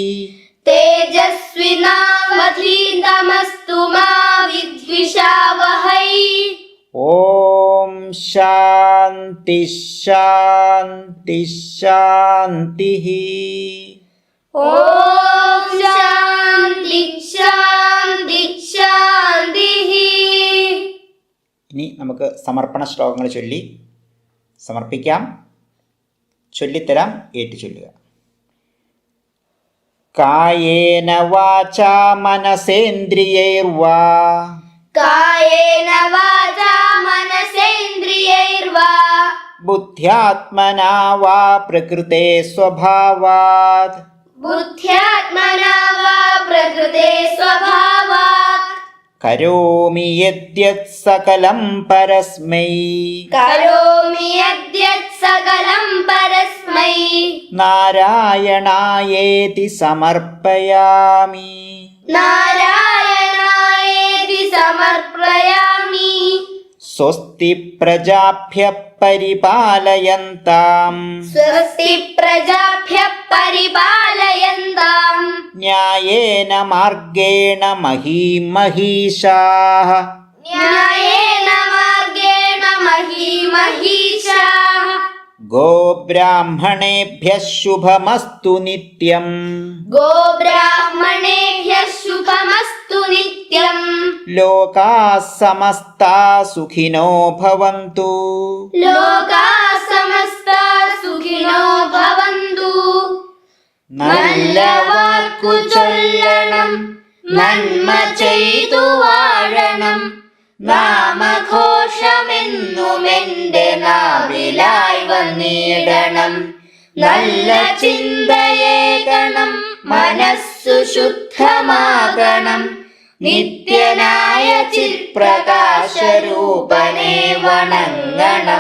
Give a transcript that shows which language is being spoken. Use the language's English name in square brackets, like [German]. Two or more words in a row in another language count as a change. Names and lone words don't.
[Sanskrit] तेजस्विनावधीतमस्तु मा विद्विषावहै ॐ शान्ति शान्ति शान्ति ॐ शान्ति शान्ति शान्तिः [Malayalam] ഇനി നമുക്ക് സമർപ്പണ ശ്ലോകങ്ങൾ ചൊല്ലി സമർപ്പിക്കാം. ചൊല്ലിത്തരാം, ഏറ്റു ചൊല്ലുക. [Sanskrit] कायेन वाचा मनसेन्द्रियैर्वा कायेन वाचा मनसेन्द्रियैर्वा बुद्ध्यात्मना वा प्रकृते स्वभावात् बुद्ध्यात्मना वा प्रकृते स्वभावात् करोमि यद्यत् सकलं परस्मै करोमि यद्यत् सकलं परस्मै नारायणायेति समर्पयामि. नारायणायेति समर्पयामि स्वस्ति प्रजाभ्य परिपालयन्ताम् स्वस्ति प्रजाभ्यः परिपालयन्ताम् न्यायेन मार्गेण महीं महीषाः न्यायेन मार्गेण महीमहीषाः गोब्राह्मणेभ्यः शुभमस्तु नित्यम् गोब्राह्मणेभ्यः शुभमस्तु नित्यम् लोकाः समस्ताः सुखिनो भवन्तु. लोकाः समस्ताः सुखिनो भवन्तु [Malayalam] നല്ല വാക്കു ചൊല്ലണം, നന്മ ചെയ്തു വാഴണം, നാമഘോഷമെന്നുമെന്റെ നാവിലായി വന്നിടണം. നല്ല ചിന്തയേകണം, മനസ്സു ശുദ്ധമാകണം, നിത്യനായ ചിത്പ്രകാശരൂപനെ വണങ്ങണം.